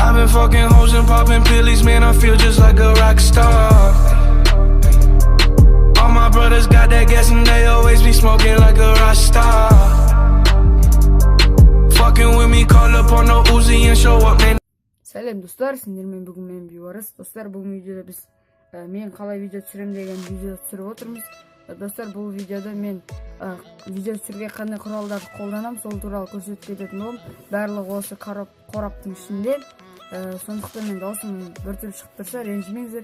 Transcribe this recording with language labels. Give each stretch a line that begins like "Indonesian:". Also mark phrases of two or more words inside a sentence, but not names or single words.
English: fucking hoes and popping pillies, man, I feel just like a rock star. All my brothers got that gas and they always be smoking like a rock star. Fucking with me, call up on the Uzi and show up, man.
Kazakh: Сәлем достар, сендермен бүгін мен Бейбарыс. Достар, бүгін видеода біз мен қалай видео түсірем деген видео түсіріп отырмыз. Достар, бұл видеода мен видео түсіруге қандай құралдарды қолданамын, сол туралы көрсетіп кететін боламын. Барлығы осы қораптың ішінде. Сондықтан мен даусым біртүрлі шығып тұрса, ренжімеңіздер.